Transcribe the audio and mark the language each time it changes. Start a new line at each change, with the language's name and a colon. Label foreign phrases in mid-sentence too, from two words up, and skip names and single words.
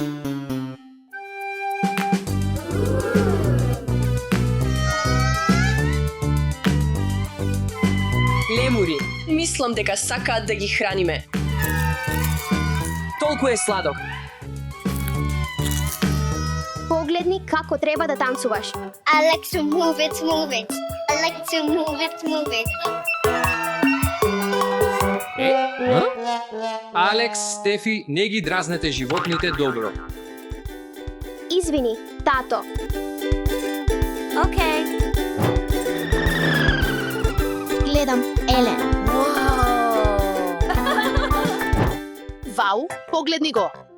Macedonian: Лемури, Мислам дека сакаат да ги храниме. толку е сладок. Погледни како треба да танцуваш.
English: I like to move it, move it. I like to move it, move it.
Macedonian: Алекс, Стефи, не ги дразнете животните добро. Извини, тато. Океј. Гледам Елен. Вау, погледни го.